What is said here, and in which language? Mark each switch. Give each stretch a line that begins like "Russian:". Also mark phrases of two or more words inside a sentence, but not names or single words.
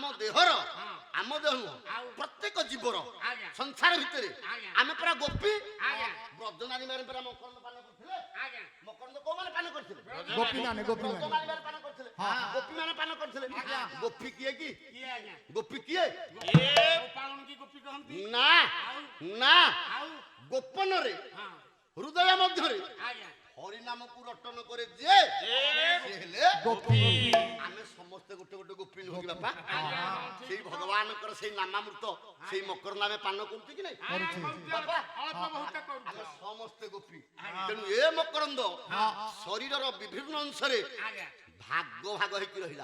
Odia: ଦେହର ଆମ ଦେହ ନୁହଁ ପ୍ରତ୍ୟେକ ଜୀବର ସଂସାର ଭିତରେ ଆମେ ପୁରା ଗୋପୀ ବ୍ରଜନାରୀ ମାନେ ପୁରା ମକରନ୍ଦ ପାନ କରୁଥିଲେ ମକରନ୍ଦ କୋଉମାନେ ପାନ କରିଥିଲେ ଗୋପୀ ମାନେ ପାନ କରିଥିଲେ ଗୋପୀ ମାନେ ପାନ କରିଥିଲେ ଗୋପୀ କିଏ କି ଗୋପୀ କିଏ ନା ନା ଗୋପନରେ ହୃଦୟ ମଧ୍ୟରେ ହରିନାମକୁ ରଟନ କରେ ଯେ ସେ ହେଲେ গোপী ଆମେ ସମସ୍ତେ ଗୋଟେ ଗୋଟେ ଗୋପୀ ନୁହଁ କି ବାପା ସେଇ ଭଗବାନଙ୍କର ସେଇ ନାମାମୃତ ସେଇ ମକର ନାମେ ପାନ କରୁଛି କି ନାଇଁ ବାପା ଅଳ୍ପ ବହୁତ କରୁଛ ଆମେ ସମସ୍ତେ ଗୋପୀ ତେଣୁ ଏ ମକରନ୍ଦ ଶରୀରର ବିଭିନ୍ନ ଅଂଶରେ ଆଜ୍ଞା ଭାଗ ଭାଗ ହେଇକି ରହିଲା